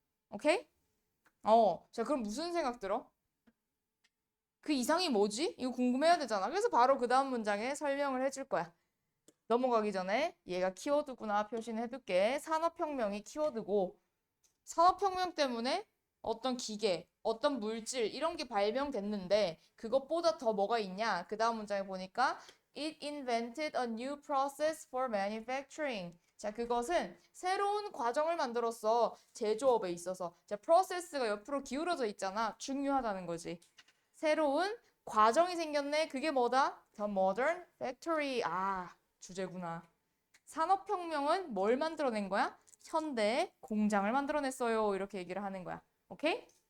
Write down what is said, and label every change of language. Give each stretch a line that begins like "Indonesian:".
Korean: 오케이? 자, 그럼 무슨 생각 들어? 그 이상이 뭐지? 이거 궁금해야 되잖아. 그래서 바로 그 다음 문장에 설명을 해줄 거야. 넘어가기 전에 얘가 키워드구나 표시는 해둘게. 산업혁명이 키워드고 산업혁명 때문에 어떤 기계, 어떤 물질 이런 게 발명됐는데 그것보다 더 뭐가 있냐? 그 다음 문장에 보니까
English: It invented a new process for manufacturing.
Korean: 자, 그것은 새로운 과정을 만들었어. 제조업에 있어서. 자, process가 옆으로 기울어져 있잖아. 중요하다는 거지. 새로운 과정이 생겼네. 그게 뭐다?
English: The modern factory.
Korean: 주제구나. 산업혁명은 뭘 만들어낸 거야? 현대 공장을 만들어냈어요. 이렇게 얘기를 하는 거야. 오케이?